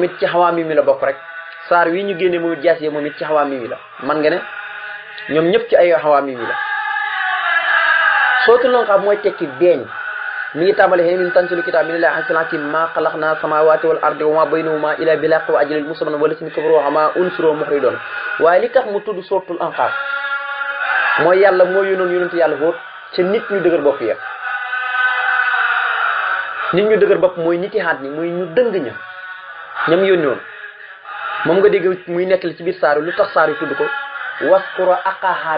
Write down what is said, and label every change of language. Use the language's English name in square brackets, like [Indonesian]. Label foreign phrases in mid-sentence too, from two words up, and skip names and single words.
[Wolof] it ci xawaa mi la bokk rek saar wi ñu génne moom it jaas yi moom it ci xawaa mi la man nga ne ñoom ñëpp ci ay xawaa mi la sootul lanqaaf mooy tekki beeñ mi ngi tàmbale xëy [Arabic] من تنزيل كتاب من الله العزيز الحكيم ما خلقنا السماوات والأرض وما بينهما إلا بالحق وأجل مسمى والذين كفروا عما أنذروا معرضون [Wolof] waaye li tax mu tudd sootul anqaaf mooy yàlla moo yónnoon yónnante yàlla Hóot ca nit ñu dëgër bopp ya nit ñu dëgër bopp mooy niti xaat ñi mooy ñu dëng ña ñam yónni woon moom nga dégg muy nettali ci biir saaru lu tax saar yi tudd ko [Arabic] واذكر أخا عاد